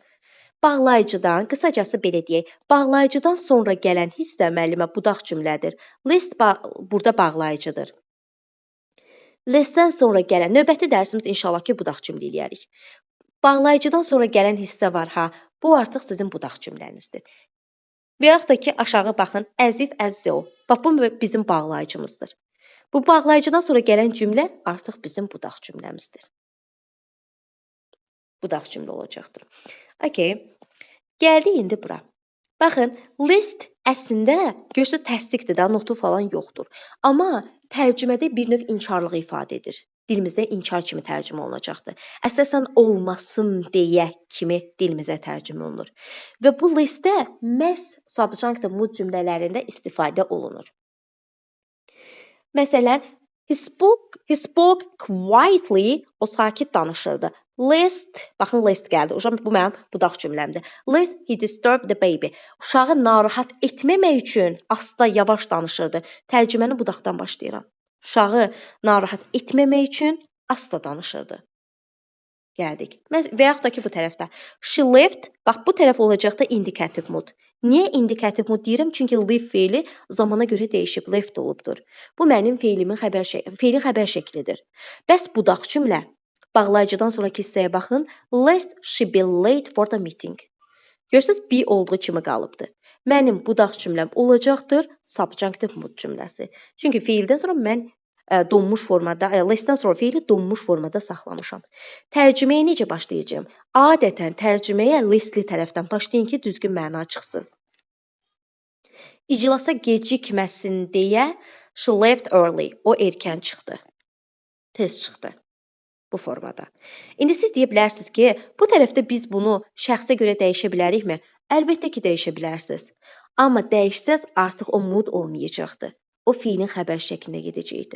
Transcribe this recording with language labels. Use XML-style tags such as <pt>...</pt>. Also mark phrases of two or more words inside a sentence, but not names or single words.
<az>Bağlayıcıdan, qısacası belə deyək, bağlayıcıdan sonra gələn hissə müəllimə budaq cümlədir. List burada bağlayıcıdır. Listdən sonra gələn, növbəti dərsimiz inşallah ki, budaq cümlə eləyərik. Bağlayıcıdan sonra gələn hissə var, bu artıq sizin budaq cümlənizdir. Və yaxud da ki, aşağı baxın,</az> <en>as if, as though.</en> <az>Bax, bu bizim bağlayıcımızdır. Bu bağlayıcıdan sonra gələn cümlə artıq bizim budaq cümləmizdir. Budaq cümlə olacaqdır. Okay. Gəldik indi bura. Baxın, list əslində görürsünüz təsdiqdir da, notu falan yoxdur. Amma tərcümədə bir növ inkarlığı ifadə edir. Dilimizdə inkar kimi tərcümə olunacaqdır. Əsasən olmasın deyə kimi dilimizə tərcümə olunur. Və bu listdə məhz</az> <en>subjunctive mood</en> <az>cümlələrində istifadə olunur. Məsələn,</az> <en>he spoke quietly,</en> <az>o sakit danışırdı. Lest, baxın lest gəldi. Bu mənim budaq cümləmdir.</az> <en>Lest he disturbed the baby.</en> <az>Uşağı narahat etməmək üçün asta, yavaş danışırdı. Tərcüməni budaqdan başlayıram. Uşağı narahat etməmək üçün asta danışırdı. Gəldik. Və yaxud da ki, bu tərəfdə.</az> <en>She left,</en> <az>bax bu tərəf olacaq da</az> <en>indikativ mood.</en> <az>Niyə</az> <en>indikativ mood</en> <az>deyirəm? Çünki leave feili zamana görə dəyişib, left olubdur. Bu mənim feilin xəbər şəklidir. Bəs budaq cümlə? Bağlayıcıdan sonraki hissəyə baxın.</az> <en>Lest she be late for the meeting.</en> <az>Görürsünüz, be olduğu kimi qalıbdır. Mənim budaq cümləm olacaqdır</az> <en>subjunctive mood</en> <az>cümləsi. Çünki feildən sonra mən donmuş formada, lestdən sonra feili donmuş formada saxlamışam. Tərcüməyə necə başlayacağım? Adətən tərcüməyə lestli tərəfdən başlayın ki, düzgün məna çıxsın. İclasa gecikməsin deyə</az> <en>she left early.</en> <az>O erkən çıxdı. Tez çıxdı. Bu formada. İndi siz deyə bilərsiniz ki, bu tərəfdə biz bunu şəxsə görə dəyişə bilərikmi? Əlbəttə ki, dəyişə bilərsiniz. Amma dəyişsəz artıq o mood olmayacaqdır. O feilin xəbər şəklində gedəcəkdir.</az>